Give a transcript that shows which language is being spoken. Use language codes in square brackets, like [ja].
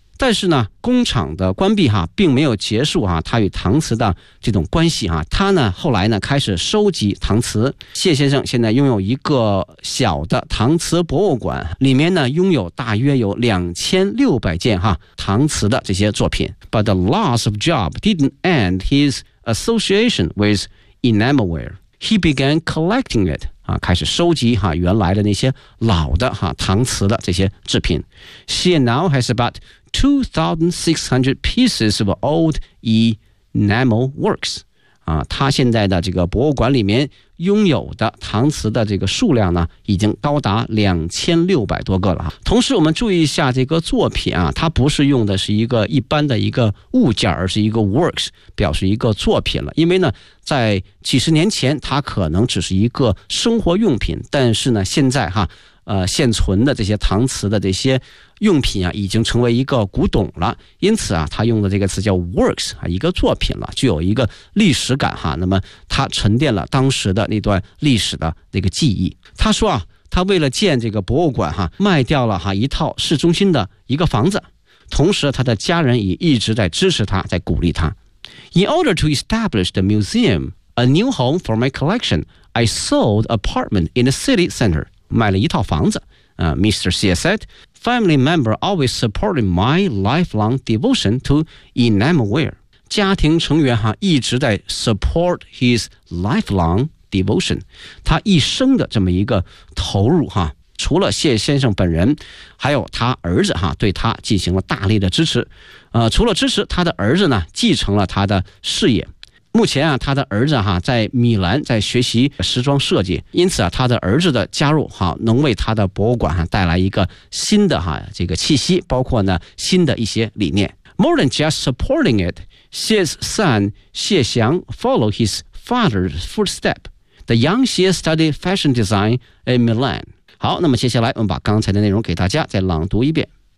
[zh] 但是呢，工厂的关闭哈并没有结束哈，他与搪瓷的这种关系哈，他呢后来呢开始收集搪瓷。谢先生现在拥有一个小的搪瓷博物馆，里面呢拥有大约有2600件哈搪瓷的这些作品。 [en] But the loss of job didn't end his association with enamelware. He began collecting it. [zh] 啊，开始收集哈原来的那些老的哈搪瓷的这些制品。 [en] She now has about 2,600 pieces of old enamel works. [zh] 啊，他现在的这个博物馆里面拥有的搪瓷的这个数量呢，已经高达2600多个了。同时，我们注意一下这个作品啊，它不是用的是一个一般的一个物件，而是一个 works， 表示一个作品了。因为呢，在几十年前，它可能只是一个生活用品，但是呢，现在哈，现存的这些搪瓷的这些用品啊，已经成为一个古董了。因此啊，他用的这个词叫 works 啊，一个作品了，具有一个历史感哈。那么他沉淀了当时的那段历史的那个记忆。他说啊，他为了建这个博物馆哈，卖掉了哈一套市中心的一个房子，同时他的家人也一直在支持他，在鼓励他。 [en] In order to establish the museum, a new home for my collection, I sold apartment in the city center. [zh] 买了一套房子、 [en] Mr. Xie said, family member always supported my lifelong devotion to enamelware. [zh] 家庭成员哈一直在 [en] support his lifelong devotion. [zh] 他一生的这么一个投入哈，除了谢先生本人，还有他儿子哈，对他进行了大力的支持。除了支持，他的儿子呢，继承了他的事业。目前啊，他的儿子哈在米兰在学习时装设计，因此啊，他的儿子的加入哈能为他的博物馆哈带来一个新的哈这个气息，包括呢新的一些理念。 [en] More than just supporting it, Xie's son Xie Xiang followed his father's footsteps. The young Xie studied fashion design in Milan. [zh] 好，那么接下来我们把刚才的内容给大家再朗读一遍。